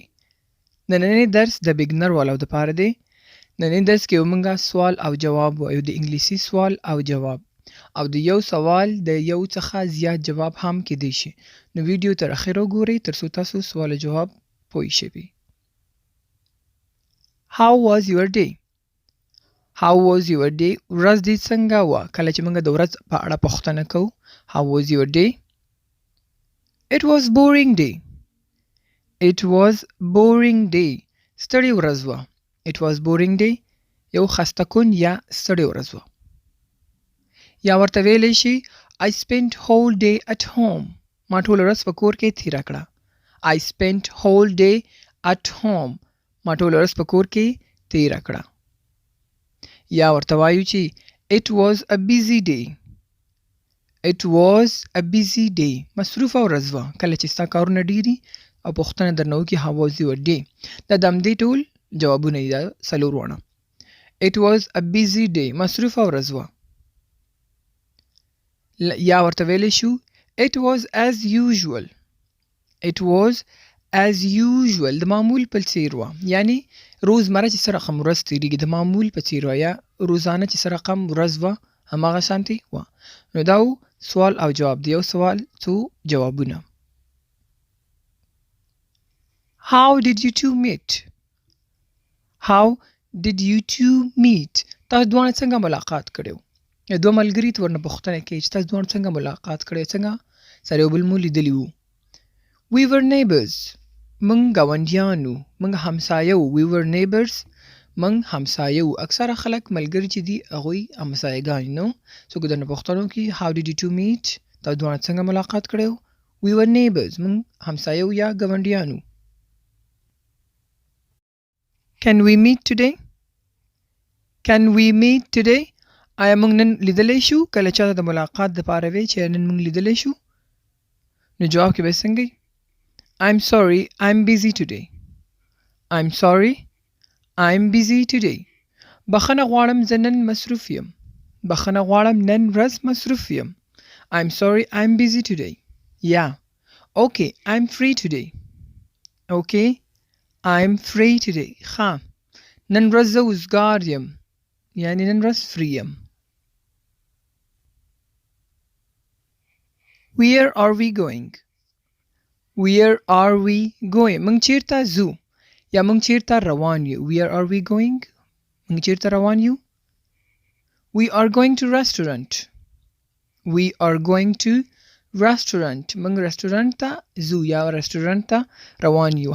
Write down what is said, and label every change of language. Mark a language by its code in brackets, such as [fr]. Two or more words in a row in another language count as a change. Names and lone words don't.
[ps] نننی درس د بګنر والو دپاره دی. نننی درس کې موږ سوال او جواب وایو، د انګلیسي سوال او جواب، او د یو سوال د یو څخه زیات جواب هم کیدی شي. نو ویډیو تر اخره وګورئ ترڅو تاسو سوال او جواب پوه شئ. [en] How was your day? How was your day? [ps] ورځ دې څنګه وه؟ کله چې موږ د ورځ په اړه پوښتنه کوو. [en] How was your day? It was boring day. It was boring day. [ps] ستړی ورځ وه. [en] It was boring day. [ps] یو خسته کن یا ستړی ورځ وه. یا ورته ویلی شي [en] I spent whole day at home. [ps] ما ټوله ورځ په کور کې تېره کړه. [en] I spent whole day at home. [ps] ما ټوله ورځ په کور کې تېره کړه. یا ورته وایو چې [en] It was a busy day. It was a busy day. [ps] مصروفه ورځ وه. کله چې ستا کارونه ډېري او پوښتنه درنه وکړي [en] How was your day؟ [ps] دا د همدې ټول جوابونه دي، دا څلور واړه. [en] It was a busy day. [ps] مصروفه ورځ وه. یا ورته ویلی شو [en] It was as usual. It was as usual. [ps] د معمول په څیر وه. یعنی روزمره چې څه رقم ورځ تېرېږي د معمول په څیر وه، یا روزانه چې څه رقم ورځ وه هماغه شانتې وه. نو دا سوال او جواب دی. یو سوال څو جوابونه. [en] How did you two meet? How did you two meet? [ps] تاسو دواړه څنګه ملاقات کړی و؟ دوه ملګري ته ورنه پوښتنه کوي چې تاسو دواړه څنګه ملاقات کړی، څنګه سره یو بل مو لیدلي وو. [en] We were neighbors. [ps] موږ ګاونډیان وو، موږ همسایه وو. [en] We were neighbors. [ps] موږ همسایه وو. اکثره خلک ملګري چې دي هغوی همسایهګان نو. څوک درنه پوښتنه وکړي [en] How did you two meet؟ [ps] تاسو دواړه څنګه ملاقات کړی و؟ [en] We were neighbors. [ps] موږ همسایه وو یا ګاونډیان وو. [en] Can we meet today? Can we meet today? [ps] آیا موږ نن لیدلی شو؟ کله چاته د ملاقات دپاره وی چې نن موږ لیدلی شو، نو جواب کې به څنګه وي؟ [en] I'm sorry, I'm busy today. I'm sorry, I'm busy today. [ps] بخښنه غواړم زه نن مصروف یم. بخښنه غواړم نن ورځ مصروف یم. [en] I'm sorry, I'm busy today. Yeah. Okay, I'm free today. Okay, I'm free today. [ps] ښه. نن ورځ زه وزګار یم. یعنی نن ورځ فری یم. [en] Where are we going? Where are we going? [ps] موږ چیرته ځو یا موږ چیرته روان یو. [en] Where are we going? [ps] موږ چیرته روان یو. [en] We are going to restaurant. We are going to restaurant. [ps] موږ رستورانت ته ځو یا رستورانت ته روان یو.